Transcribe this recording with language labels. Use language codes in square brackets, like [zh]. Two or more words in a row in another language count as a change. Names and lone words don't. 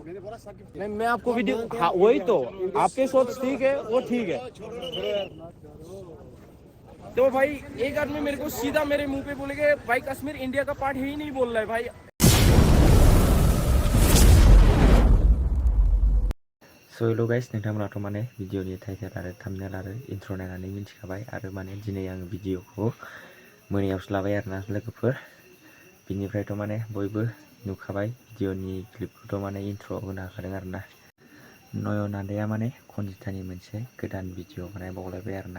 [hi] मैं आपको वीडियो, हाँ वही तो, आपके सोच ठीक है, वो ठीक है। तो भाई एक आदमी मेरे को सीधा मेरे मुंह पे बोलेगा भाई कश्मीर इंडिया का पार्ट ही नहीं बोल रहा है। भाई [en] so hello guys, [brx] नोंथांमोनाथ' माने भिडिअनि टाइटेल आरो थाम्बनेल आरो इन्ट्र' नायनानै मिन्थिखाबाय आरो माने दिनै आं भिडिअखौ मोनायावसो लाबाय आरोना लोगोफोर। बिनिफ्रायथ' माने बयबो नुखाबाय भिडिअनि क्लिपखौथ' माने इन्ट्र' होनो हाखादों आरोना। नयन आदाया माने खनजिथानि मोनसे गोदान भिडिअ बानाय बावलायबाय आरोना।